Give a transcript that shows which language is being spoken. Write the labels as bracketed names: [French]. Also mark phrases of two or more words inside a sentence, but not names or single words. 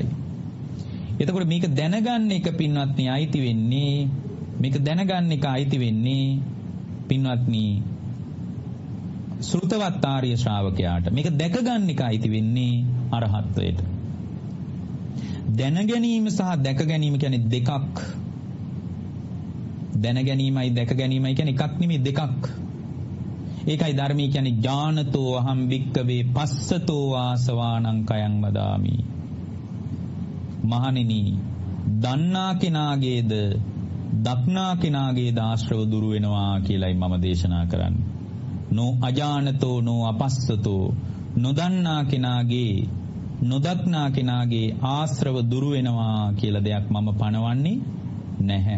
[Sinhala] එතකොට මේක දැනගන්න එක පින්වත්නි අයිති වෙන්නේ පින්වත්නි ශ්‍රුතවත් ආර්ය ශ්‍රාවකයාට. මේක දැක ගන්න එක අයිති වෙන්නේ අරහත්ත්වයට. දැන ගැනීම සහ දැක ගැනීම කියන්නේ දෙකක්. දැන ගැනීමයි දැක ගැනීමයි කියන්නේ එකක් නෙමෙයි දෙකක්. ඒකයි ධර්මයේ කියන්නේ [Pali] ඥානතෝ අහම් වික්කවේ පස්සතෝ ආසවානං කයං වදාමි. [Sinhala] මහණෙනි, දන්නා කෙනාගේද දක්නා කෙනාගේද ආශ්‍රව දුරු වෙනවා කියලායි මම දේශනා කරන්නේ. [Pali] නෝ අජානතෝ නෝ අපස්සතෝ, [Sinhala] නොදන්නා කෙනාගේ නොදක්නා කෙනාගේ ආශ්‍රව දුරු වෙනවා කියලා දෙයක් මම පනවන්නේ නැහැ.